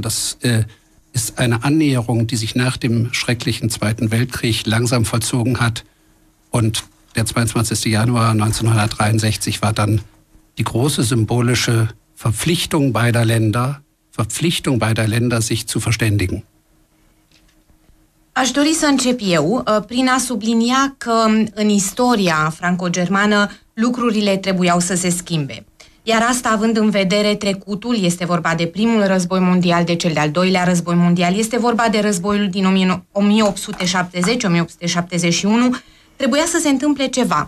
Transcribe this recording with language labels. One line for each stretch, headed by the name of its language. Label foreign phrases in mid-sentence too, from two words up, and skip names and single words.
German: Das ist eine Annäherung, die sich nach dem schrecklichen Zweiten Weltkrieg langsam vollzogen hat. Und der 22. Januar 1963 war dann die große symbolische Verpflichtung beider Länder, sich zu verständigen.
Romanian: Aș dori să încep eu prin a sublinia că în istoria franco-germană lucrurile trebuiau să se schimbe. Iar asta având în vedere trecutul, este vorba de primul război mondial, de cel de-al doilea război mondial, este vorba de războiul din 1870-1871, trebuia să se întâmple ceva.